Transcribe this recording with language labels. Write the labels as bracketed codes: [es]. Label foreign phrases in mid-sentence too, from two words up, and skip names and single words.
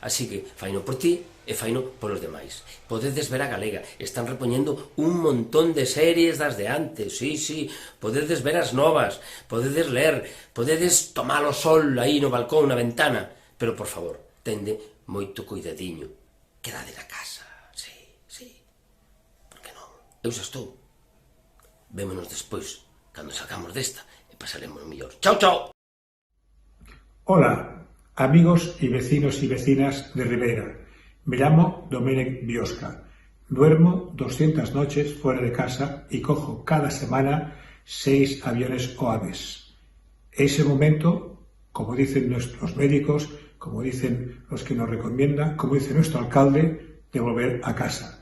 [gl] Así que faino por ti e faino polos demais. Podedes ver a Galega, están repoñendo un montón de series das de antes, sí, podedes ver as novas, podedes ler, podedes tomar o sol aí no balcón, na ventana, pero por favor, tende moito cuidadiño, quedade na casa, sí, por que non? Eu xa estou. Vémonos despois, cando sacamos desta, e pasaremos mellor. Chao! [es] Hola, amigos y vecinos y vecinas de Ribeira. Me llamo Domènec Biosca. Duermo 200 noches fuera de casa y cojo cada semana 6 aviones o aves. Ese momento, como dicen nuestros médicos, como dicen los que nos recomiendan, como dice nuestro alcalde, de volver a casa.